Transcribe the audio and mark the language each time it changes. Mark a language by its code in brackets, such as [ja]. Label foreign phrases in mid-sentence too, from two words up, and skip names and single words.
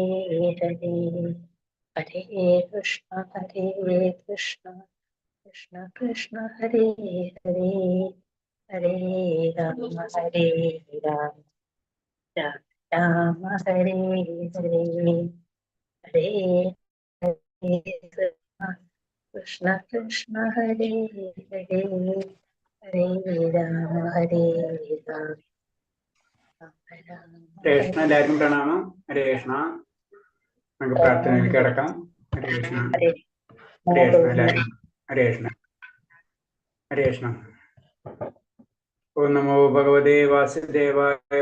[sa] ഹരേ ഹരേ കൃഷ്ണ കൃഷ്ണ കൃഷ്ണ കൃഷ്ണ ഹരേ ഹരേ ഹരേ രാമ ഹരേ രാമ രാമ രാമ ഹരേ ഹരേ ഹരേ ഹരേ കൃഷ്ണ കൃഷ്ണ ഹരേ ഹരേ ഹരേ രാമ ഹരേ രാമ [ml] കൃഷ്ണ. എല്ലാവർക്കും പ്രണാമം. [sa] ഹരേ കൃഷ്ണ. [ml] നമുക്ക് പ്രാർത്ഥനയിലേക്ക് കിടക്കാം. [sa] ഹരേ കൃഷ്ണ. ഹരേ കൃഷ്ണ. എല്ലാവരും ഹരേ കൃഷ്ണ. ഹരേ കൃഷ്ണ. ഓം നമോ ഭഗവതേ വാസുദേവായ.